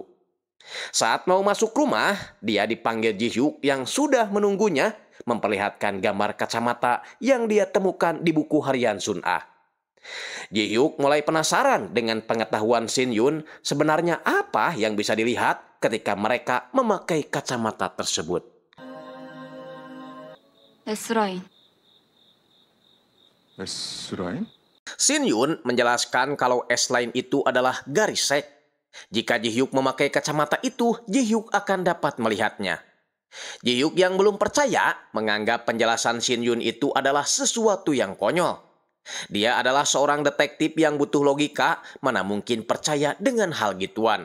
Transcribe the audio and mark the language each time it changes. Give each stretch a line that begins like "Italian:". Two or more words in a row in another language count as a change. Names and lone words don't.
Indonesian: Saat mau masuk rumah, dia dipanggil Ji-hyuk yang sudah menunggunya memperlihatkan gambar kacamata yang dia temukan di buku harian Sun-ah. Ji-hyuk mulai penasaran dengan pengetahuan Shin-yun sebenarnya apa yang bisa dilihat ketika mereka memakai kacamata tersebut.
Korean: S라인. S라인?
Indonesian: Shin-yun menjelaskan kalau S-line itu adalah garis sek. Jika Ji-hyuk memakai kacamata itu, Ji-hyuk akan dapat melihatnya. Ji-hyuk yang belum percaya menganggap penjelasan Shin-yun itu adalah sesuatu yang konyol. Dia adalah seorang detektif yang butuh logika, mana mungkin percaya dengan hal gituan.